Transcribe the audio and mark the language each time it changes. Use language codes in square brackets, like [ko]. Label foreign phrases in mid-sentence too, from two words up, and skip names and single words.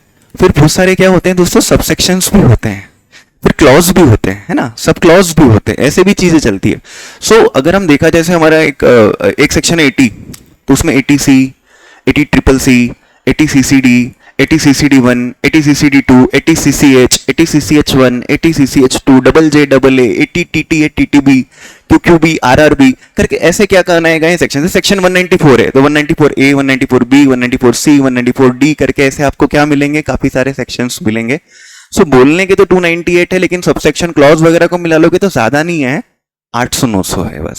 [hi] फिर बहुत सारे क्या होते हैं दोस्तों, [en] sub sections [hi] भी होते हैं, फिर क्लॉज भी होते हैं, है ना, [en] sub clause [hi] भी होते हैं, ऐसे भी चीजें चलती है। सो अगर हम देखा, जैसे हमारा एक सेक्शन है 80, तो उसमें 80C, 80CCC, 80CCD, 80CCD1, 80CCD2, 80CCH, 80CCH1, 80CCH2, JJAA, 80TTA, TTB, QQB, RRB करके ऐसे क्या करना है सेक्शन। सेक्शन 194 है तो 194A, 194B, 194C, 194D करके ऐसे आपको क्या मिलेंगे, काफी सारे सेक्शंस मिलेंगे। सो बोलने के तो 298 है, लेकिन [en] sub section clause [hi] वगैरह को मिला लोगे तो ज्यादा नहीं है, 800-900 है बस।